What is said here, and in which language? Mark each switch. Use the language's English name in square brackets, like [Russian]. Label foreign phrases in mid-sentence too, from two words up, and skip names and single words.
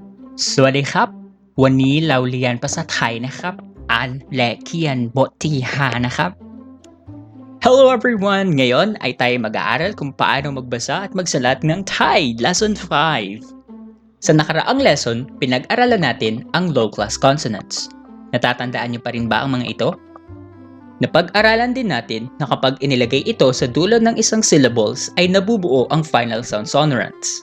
[Thai] สวัสดีครับวันนี้เราเรียนภาษาไทยนะครับอ่านและเขียนบทที่5นะครับ [English] Hello everyone! [Filipino] Ngayon ay tayo mag-aaral kung paano magbasa at magsalat ng Thai Lesson 5. Sa nakaraang lesson, pinag-aralan natin ang [English] low-class consonants. [Filipino] Natatandaan niyo pa rin ba ang mga ito? Napag-aralan din natin na kapag inilagay ito sa dulo ng isang syllables ay nabubuo ang [English] final sound sonorants.